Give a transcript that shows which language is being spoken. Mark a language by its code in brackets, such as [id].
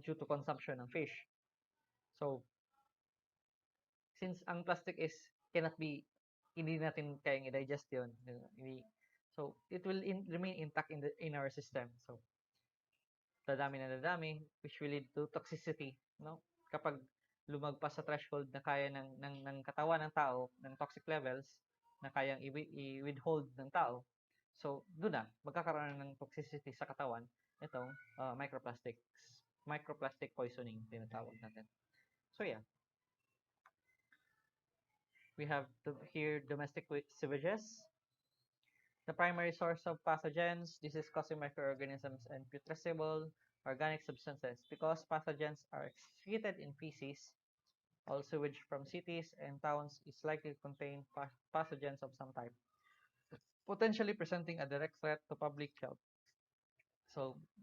[en] Due to consumption [tl] ng fish. So, since ang plastic is hindi natin kayang i-digest yun. [en] So, it will remain intact in our system. So, [tl] dadami, [en] which will lead to toxicity, no? [tl] Kapag lumagpas sa threshold na kaya ng katawan ng tao, ng toxic levels, na kayang i-withhold ng tao, so, doon na, magkakaroon ng toxicity sa katawan, itong microplastic poisoning, tinatawag natin. So, yeah. [en] We have here domestic sewages. The primary source of pathogens, this is causing microorganisms and putrescible organic substances because pathogens are excreted in feces. All sewage from cities and towns is likely to contain pathogens of some type, potentially presenting a direct threat to public health. So,